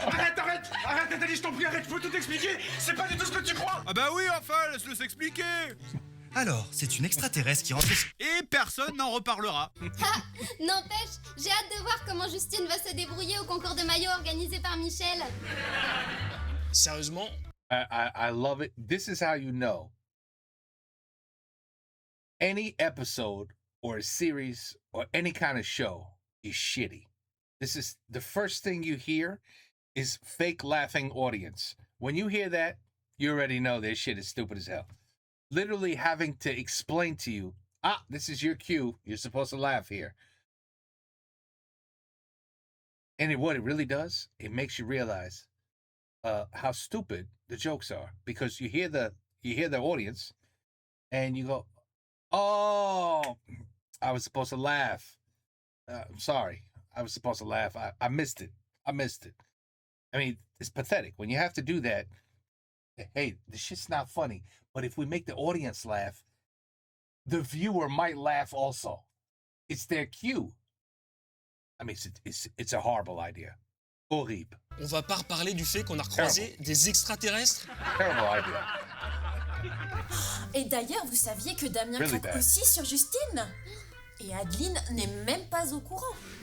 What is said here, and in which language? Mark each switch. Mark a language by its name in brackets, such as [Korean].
[French] Arrête Nathalie, je t'en prie, arrête, je peux tout expliquer. C'est pas du tout ce que tu crois. Ah bah oui, enfin, laisse-le s'expliquer. Alors, c'est une extraterrestre qui rentre... Et personne n'en reparlera. N'empêche, j'ai hâte de voir comment Justine va se débrouiller au concours de maillot organisé par Michel. Sérieusement? [English] I love it. This is how you know any episode or a series or any kind of show is shitty. This is the first thing you hear is fake laughing audience. When you hear that, you already know this shit is stupid as hell. literally having to explain to you, this is your cue. You're supposed to laugh here. And what it really does, it makes you realize how stupid the jokes are, because you hear the audience and you go, oh, I was supposed to laugh. I'm sorry. I was supposed to laugh. I missed it. I mean, it's pathetic when you have to do that. Hey, this shit's not funny, but if we make the audience laugh, the viewer might laugh also. It's their cue. I mean, it's a horrible idea. Horrible. [French] On va pas reparler du fait qu'on a croisé des extraterrestres. [English] Terrible idea. [French] Et d'ailleurs, vous saviez que Damien craque aussi sur Justine? Et Adeline n'est même pas au courant.